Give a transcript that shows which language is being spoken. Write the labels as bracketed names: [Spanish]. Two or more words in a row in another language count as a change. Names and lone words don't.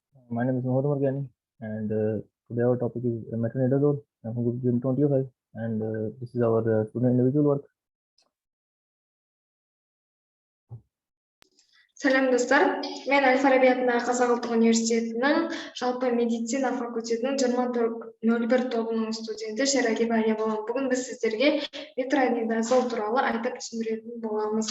[English] My name is Mohammed Morgani, and today our topic is Metronidazole from group Gym 25, and this is our student individual work. [Kazakh] Сәлем достар, мен Әл-Фараби атындағы Қазақ ұлттық университетінің жалпы медицина факультетінің 2001 тобының студенті Шерагиба Әлия боламын. Бүгін біз сіздерге метронидазол туралы айтып түсіндіретін боламыз.